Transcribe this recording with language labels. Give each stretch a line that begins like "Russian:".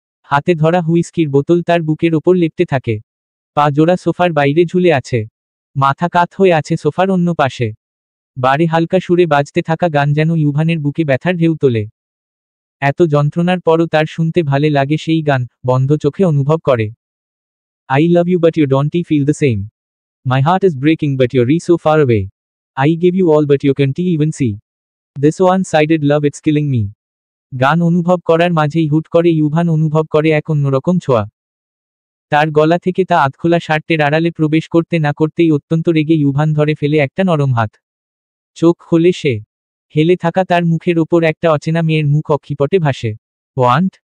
Bangla: হাতে ধরা হুইস্কির বোতল তার বুকের ওপর লেপ্টে থাকে। পা জোড়া সোফার বাইরে ঝুলে আছে। মাথা কাত হয়ে আছে সোফার অন্য পাশে। বারে হালকা সুরে বাজতে থাকা গান যেন ইউভানের বুকে ব্যথার ঢেউ তোলে। এত যন্ত্রণার পরও তার শুনতে ভালে লাগে সেই গান, বন্ধ চোখে অনুভব করে।
English: I love you but you don't feel the same. My heart is breaking but you're so far away. I give you all but you can't even see. This one-sided love it's killing me.
Bangla: গান অনুভব করার মাঝেই হুট করে ইউভান অনুভব করে এক অন্যরকম ছোঁয়া। তার গলা থেকে তা আধখোলা শার্টের আড়ালে প্রবেশ করতে না করতেই অত্যন্ত রেগে ইউভান ধরে ফেলে একটা নরম হাত। চোখ খোলে সে। হেলে থাকা তার মুখের ওপর একটা অচেনা মেয়ের মুখ অক্ষিপটে ভাসে। ওয়ান্ট?